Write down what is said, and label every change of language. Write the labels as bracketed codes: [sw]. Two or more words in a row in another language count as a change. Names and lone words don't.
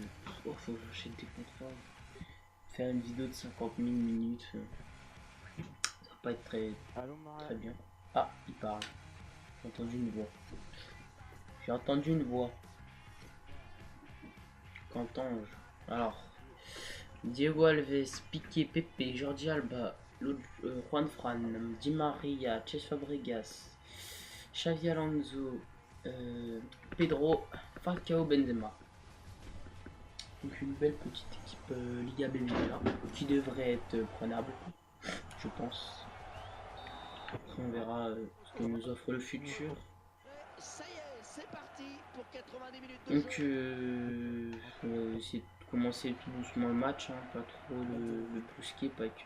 [fr] Oh, faut que j'achète des contrats. Faire une vidéo de 50 000 minutes, ça va pas être très bien. Ah, il parle. J'ai entendu une voix. Qu'entends-je? Alors, Diego Alves, Piqué, Pepe, Jordi Alba, Juan Fran, Di Maria, Cesc Fabregas, Xavi Alonso, Pedro, Falcao, Benzema. Donc une belle petite équipe Liga BBVA qui devrait être prenable, je pense. Après on verra ce que nous offre le futur. Donc on va essayer de commencer tout doucement le match, hein, pas trop le brusquer, pas que...